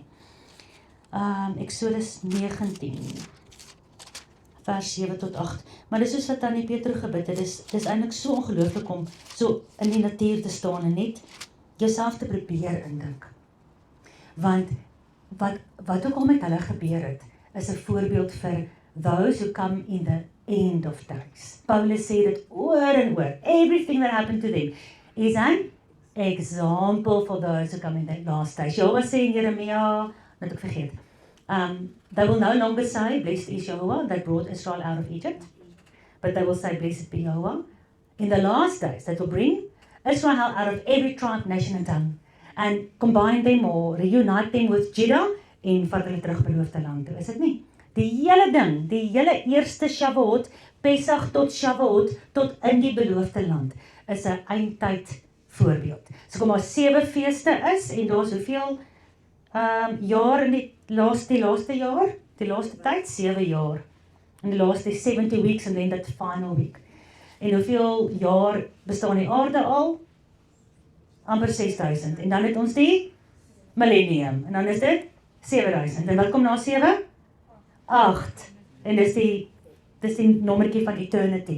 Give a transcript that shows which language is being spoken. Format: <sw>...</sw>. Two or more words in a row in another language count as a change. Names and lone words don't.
<af>Eksodus 19 vers 7 tot 8. Maar dis soos wat Tannie Petro gebid het, dis eintlik so ongelooflik om so in die natuur te staan en net jouself te probeer indink. Want wat ook al met hulle gebeur het, is 'n voorbeeld vir</af> <en>those who come in the end of days.</en> <af>Paulus sê dit oor en oor.</af> <en>Everything that happened to them is an example for those who come in the last days.</en> <af>Jehovah sê in Jeremia, net ek vergeet.</af> <en>They will no longer say, blessed is Jehovah that brought Israel out of Egypt, but they will say, blessed be Jehovah in the last days that will bring Israel out of every tribe, nation and tongue, and combine them or reunite them with Judah</en> <af>en vat hulle terug beloofde land toe. Is dit nie? Die hele ding, die hele eerste Shavuot, Pesach tot Shavuot, tot in die beloofde land, is 'n eindtyd voorbeeld. So kom maar 7 feeste is, en daar is hoeveel jaar in die laaste jaar, die laaste tyd, 7 jaar. In die laaste</af> <en>70 weeks and then that final week.</en> <af>En hoeveel jaar bestaan die aarde al? Amper 6000. En dan het ons die millennium. En dan is dit 7000. En wat kom na 7? 8. En dis die nommertjie van eternity.</af>